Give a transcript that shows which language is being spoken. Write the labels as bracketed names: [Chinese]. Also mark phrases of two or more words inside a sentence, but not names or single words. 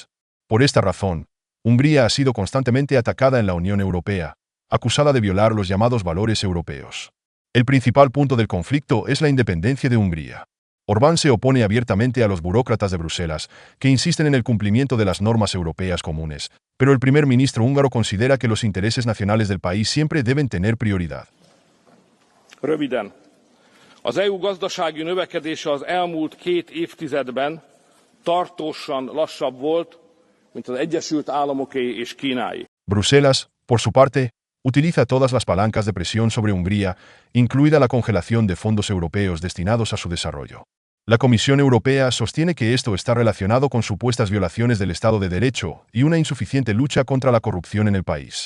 [Spanish] Por esta razón, Hungría ha sido constantemente atacada en la Unión Europea, acusada de violar los llamados valores europeos. El principal punto del conflicto es la independencia de Hungría. Orbán se opone abiertamente a los burócratas de Bruselas, que insisten en el cumplimiento de las normas europeas comunes, pero el primer ministro húngaro considera que los intereses nacionales del país siempre deben tener prioridad. [Hungarian] Röviden. Az EU gazdasági növekedése az elmúlt 2 évtizedben tartósan lassabb volt, mint az Egyesült Államoké és Kínáé. [Spanish] Bruselas, por su parte, utiliza todas las palancas de presión sobre Hungría, incluida la congelación de fondos europeos destinados a su desarrollo. La Comisión Europea sostiene que esto está relacionado con supuestas violaciones del Estado de Derecho y una insuficiente lucha contra la corrupción en el país.